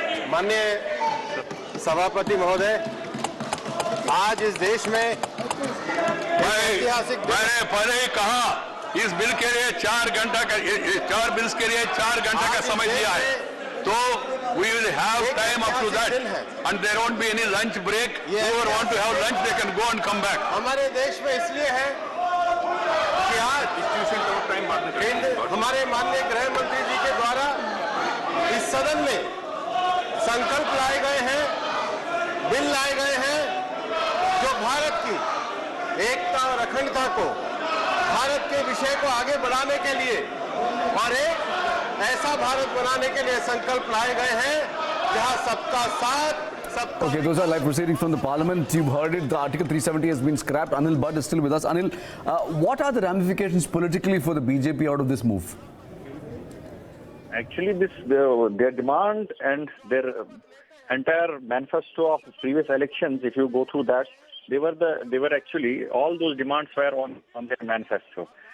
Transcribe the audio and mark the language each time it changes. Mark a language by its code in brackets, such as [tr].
[hi] माननीय सभापति महोदय, आज इस देश में ऐतिहासिक मैंने पहले ही कहा इस बिल के लिए 4 घंटा का 4 बिल्स के लिए 4 घंटा का समय दिया है तो [en] we will have time up to that and there won't be any lunch break. Whoever want to have lunch they can go and come back. [hi] हमारे देश में इसलिए है कि आज हमारे माननीय गृह मंत्री जी के द्वारा इस सदन में संकल्प लाए गए हैं, बिल लाए गए हैं जो भारत की एकता और अखंडता को, भारत के विषय को आगे बढ़ाने के लिए और एक ऐसा भारत बनाने के लिए संकल्प लाए गए हैं जहां सबका साथ। [en] Okay, those are live proceedings from the Parliament. You've heard it. The Article 370 has been scrapped. Anil Budd is still with us. Anil, what are the ramifications politically for the BJP out of this move? Actually, their demand and their entire manifesto of previous elections, if you go through that, they were actually, all those demands were on their manifesto.